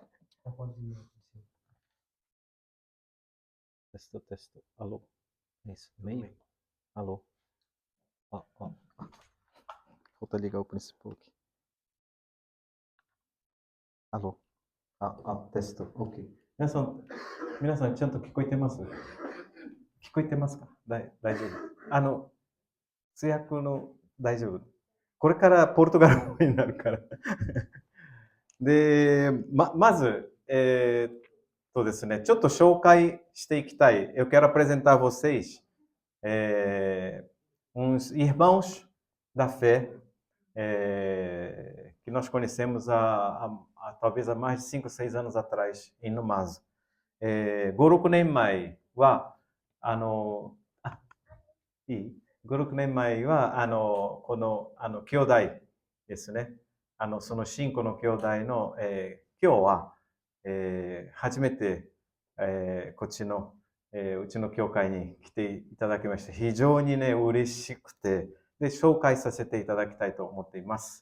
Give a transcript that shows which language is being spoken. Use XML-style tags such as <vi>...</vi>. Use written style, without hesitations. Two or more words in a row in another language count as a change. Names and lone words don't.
<pt>Pode ir. Testo. Alô? Isso, meio? Alô? Ó. Falta ligar o principal aqui. Alô? Testo.</pt> <ja>OK。皆さん、ちゃんと聞こえてます？聞こえてますか？大丈夫。通訳の大丈夫。これからポルトガル語になるから。で、まず、ですね、ちょっと紹介していきたい。</ja> <pt>Eu quero apresentar a vocês uns irmãos da fé que nós conhecemos talvez há mais de 5 ou 6 anos atrás em Numazu.</pt> <ja>5、6 年前は、いい ?5、6年前は、この、兄弟ですね。その信仰の兄弟の、今日は、初めて、こっちの、うちの教会に来ていただきまして、非常にね、嬉しくて、で、紹介させていただきたいと思っています。</ja>